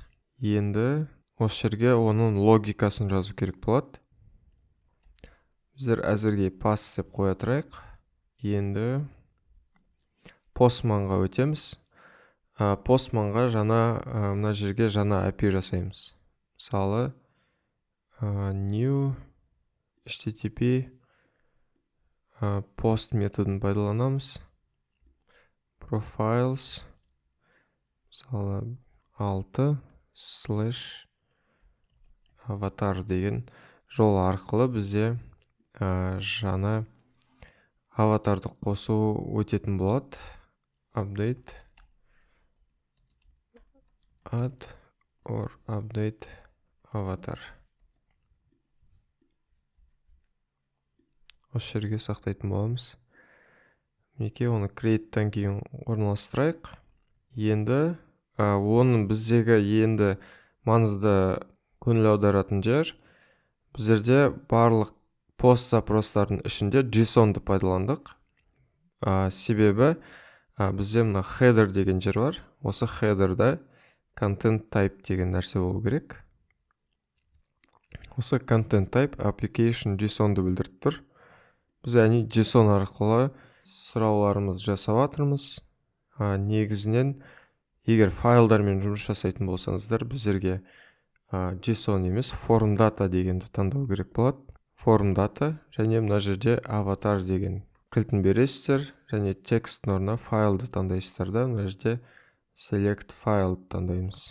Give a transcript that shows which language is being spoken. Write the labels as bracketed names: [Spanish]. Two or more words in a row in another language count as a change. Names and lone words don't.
[Kazakh] Енді осы жерге оның логикасын жазу керек болады. Біздер әзірге pass деп қоя тұрайық. Енді postmanға өтеміз. Postmanға мына жерге жаңа API жасаймыз. Мысалы [English] new http post [Kazakh] методын пайдаланамыз. Profiles мысалы 6/avatar деген жол арқылы бізде жаңа аватарды қосу өтетін болады. [English] Update add or update avatar. [Kazakh] Осы жерге сақтайтын боламыз. Неке оны create'тан кейін орналастырайық. Енді оның біздегі енді маңызды көңіл аударатын жер, біздерде барлық пост запростардың ішінде JSON-ды пайдаландық. Себебі бізде мына header деген жер бар. Осы header'да [English] content type [Kazakh] деген нәрсе болу керек. Осы [English] content type application JSON- [Kazakh] ды білдіріп тұр. Біз JSON арқылы сұрауларымыз жасап жатырмыз. Негізінен егер файлдармен жұмыс жасайтын болсаңыздар, біздерге JSON емес [English] form data [Kazakh] дегенді таңдау керек болады. [English] Form data [Kazakh] және мына жерде avatar деген кілтін бересіздер, және текст орнына файлды таңдайсыздар да, мына жерде [English] select file [Kazakh] таңдаймыз.